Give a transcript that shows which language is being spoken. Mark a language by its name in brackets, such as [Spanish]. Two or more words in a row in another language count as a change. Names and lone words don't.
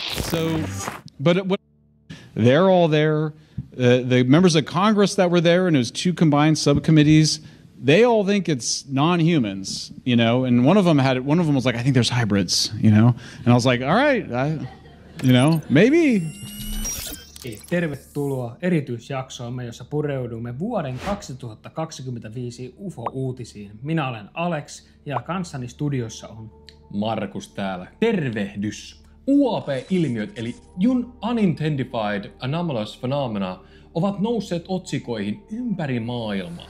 [English] they're all there. The members of Congress that were there, and it was 2 combined subcommittees, they all think it's non-humans, you know. And one of them was like, I think there's hybrids, you know. And I was like, all right, maybe. [Finnish] Tervetuloa erityisjaksoomme, jossa pureudumme vuoden 2025 UFO-uutisiin. Minä olen Alex ja kanssani studiossa on Markus täällä. Tervehdys! UAP-ilmiöt eli [English] Unidentified Anomalous Phenomena [Finnish] ovat nousseet otsikoihin ympäri maailmaa.